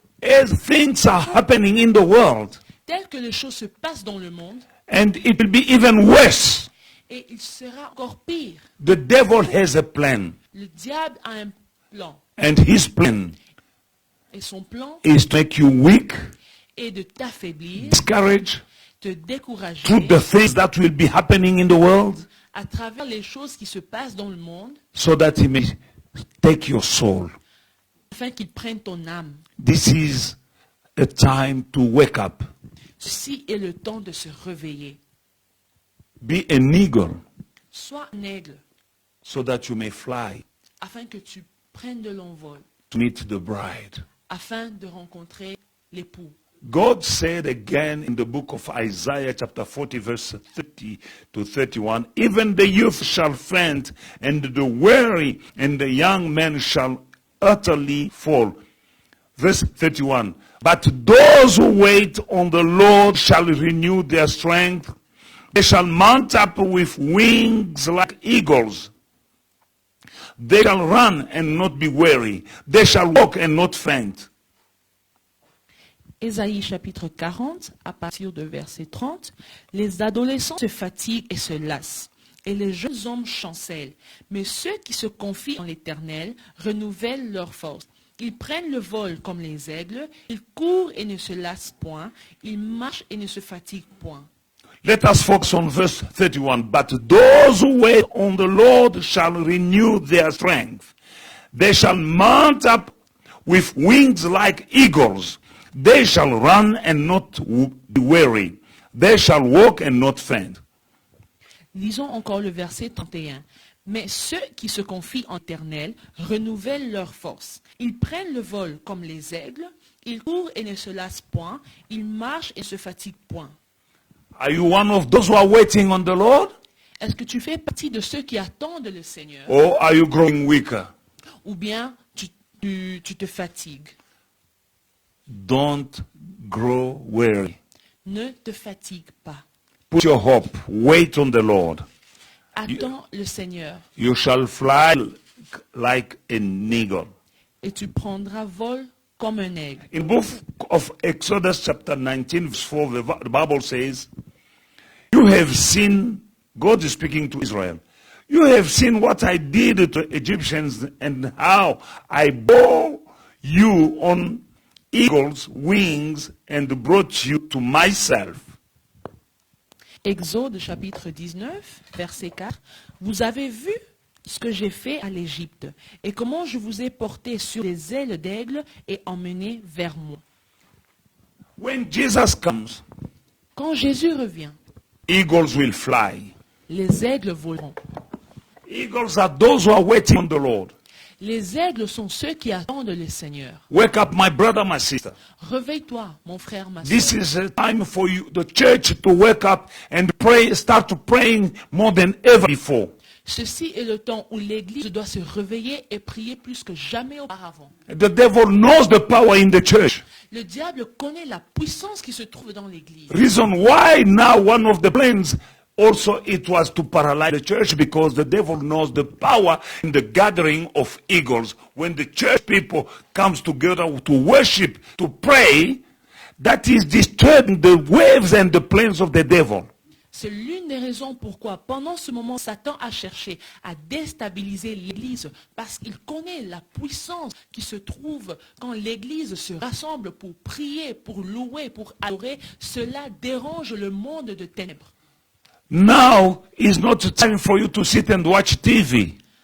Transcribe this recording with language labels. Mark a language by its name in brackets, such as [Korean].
[English] As things are happening in the world, [French] telles que les choses se passent dans le monde, [English] and it will be even worse. [French] et il sera encore pire. [English] The devil has a plan, [French] Le diable a un plan, [English] and his plan [French] et son plan [English] is to make you weak, [French] est de t'affaiblir, [English] discouraged, [French] te décourager [English] through the things that will be happening in the world, [French] à travers les choses qui se passent dans le monde, [English] so that he may take your soul. [French] afin qu'il prenne ton âme. [English] This is a time to wake up. [French] Ceci est le temps de se réveiller. [English] Be an eagle, [French] Sois un aigle, [English] so that you may fly [French] afin que tu prennes de l'envol, [English] to meet the bride. [French] afin de rencontrer l'époux. [English] God said again in the book of Isaiah chapter 40 verse 30 to 31, even the youth shall faint, and the weary and the young men shall utterly fall. Verse 31, but those who wait on the Lord shall renew their strength. They shall mount up with wings like eagles. They shall run and not be weary. They shall walk and not faint. [French] Ésaïe chapitre 40, à partir de verset 30, les adolescents se fatiguent et se lassent, et les jeunes hommes chancellent. Mais ceux qui se confient en l'Éternel renouvellent leur force. Ils prennent le vol comme les aigles, ils courent et ne se lassent point, ils marchent et ne se fatiguent point. [English] Let us focus on verse 31. But those who wait on the Lord shall renew their strength. They shall mount up with wings like eagles. They shall run and not be weary. They shall walk and not faint. [French] Lisons encore le verset 31. Mais ceux qui se confient en l'Éternel renouvellent leur force. Ils prennent le vol comme les aigles, ils courent et ne se lassent point, ils marchent et ne se fatiguent point. [English] Are you one of those who are waiting on the Lord? [French] Est-ce que tu fais partie de ceux qui attendent le Seigneur, [English] Or are you growing weaker? [French] ou bien tu te fatigues? [English] Don't grow weary. [French] Ne te fatigue pas. [English] Put your hope. Wait on the Lord. [French] Attends le Seigneur [English] You shall fly like an eagle. [French] et tu prendras vol comme un aigle. [English] In book of Exodus chapter 19 verse 4, the Bible says, you have seen, God is speaking to Israel, you have seen what I did to Egyptians and how I bore you on eagle's wings and brought you to myself. [French] Exode chapitre 19, verset 4. Vous avez vu ce que j'ai fait à l'Égypte et comment je vous ai porté sur des ailes d'aigle et emmené vers moi. [English] When Jesus comes, [French] Quand Jésus revient, [English] eagles will fly. [French] les aigles voleront. [English] Eagles are those who are waiting on the Lord. [French] Les aigles sont ceux qui attendent le Seigneur. [English] Wake up, my brother, my sister. [French] Réveille-toi, mon frère, ma [English] This [French] soeur. [English] is a time for you, the church, to wake up and pray, start to praying more than ever before. [French] Ceci est le temps où l'Église doit se réveiller et prier plus que jamais auparavant. [English] The devil knows the power in the church. [French] Le diable connaît la puissance qui se trouve dans l'Église. [English] Reason why now one of the plans also it was to paralyze the church, because the devil knows the power in the gathering of eagles. When the church people comes together to worship, to pray, that is disturbing the waves and the plans of the devil. [French] C'est l'une des raisons pourquoi, pendant ce moment, Satan a cherché à déstabiliser l'Église, parce qu'il connaît la puissance qui se trouve quand l'Église se rassemble pour prier, pour louer, pour adorer. Cela dérange le monde de ténèbres. [English] Now is not the time for you to sit and watch TV.